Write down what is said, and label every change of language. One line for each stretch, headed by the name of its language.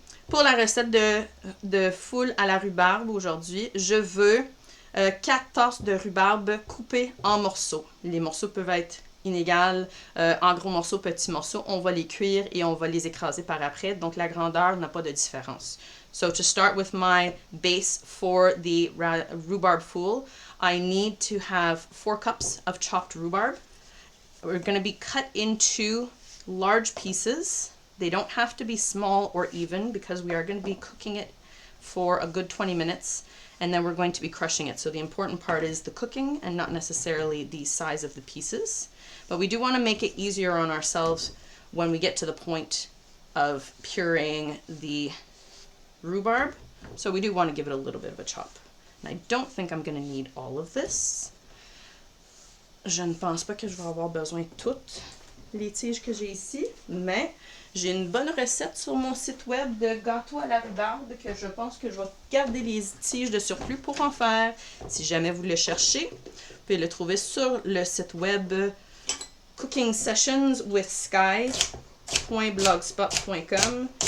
French: Pour la recette de foule à la rhubarbe aujourd'hui, je veux 4 tasses de rhubarbe coupées en morceaux. Les morceaux peuvent être inégaux, en gros morceaux, petits morceaux. On va les cuire et on va les écraser par après. Donc la grandeur n'a pas de différence.
English: So to start with my base for the rhubarb fool, I need to have 4 cups of chopped rhubarb. We're going to be cut into large pieces. They don't have to be small or even because we are going to be cooking it for a good 20 minutes. And then we're going to be crushing it. So the important part is the cooking and not necessarily the size of the pieces. But we do want to make it easier on ourselves when we get to the point of pureeing the rhubarb. So we do want to give it a little bit of a chop. And I don't think I'm going to need all of this.
French: Je ne pense pas que je vais avoir besoin de toutes les tiges que j'ai ici, mais j'ai une bonne recette sur mon site web de gâteau à la rhubarbe que je pense que je vais garder les tiges de surplus pour en faire. Si jamais vous le cherchez, vous pouvez le trouver sur le site web Cooking Sessions with Sky.blogspot.com.